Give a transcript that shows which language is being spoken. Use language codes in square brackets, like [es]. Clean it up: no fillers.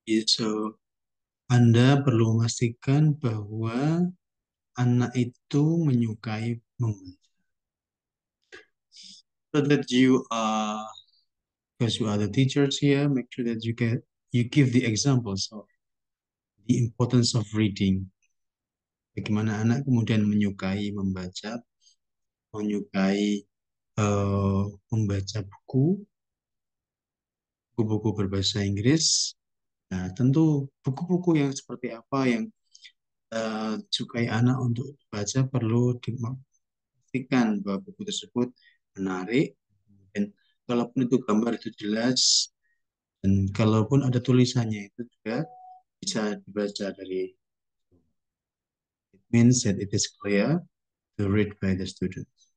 [id] So, Anda perlu memastikan bahwa anak itu menyukai membaca. [en] So that you because you are the teachers here, make sure that you give the examples of the importance of reading. [id] Bagaimana anak kemudian menyukai membaca, menyukai membaca buku-buku berbahasa Inggris. Nah, tentu buku-buku yang seperti apa yang disukai anak untuk dibaca perlu dipastikan bahwa buku tersebut menarik, dan kalaupun itu gambar itu jelas, dan kalaupun ada tulisannya itu juga bisa dibaca dari. [en] It means that it is clear to read by the student.